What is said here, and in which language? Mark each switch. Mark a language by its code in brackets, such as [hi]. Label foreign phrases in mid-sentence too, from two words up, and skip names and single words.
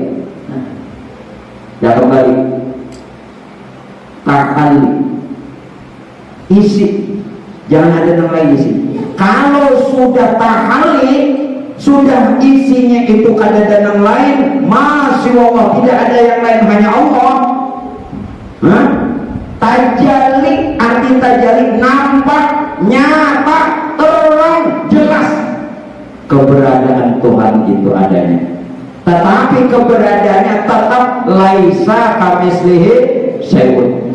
[id] Nah, dah kembali. Tahan isi. Jangan ada yang lain isi. Kalau sudah tahali, sudah isinya itu kada ada yang lain, [ar] masya Allah, [id] tidak ada yang lain, hanya Allah. Hah? Tajali, arti tajali nampak, nyata, terang, jelas. Keberadaan Tuhan itu adanya. Tetapi keberadaannya tetap [ar] laisa kamislihi syai'un.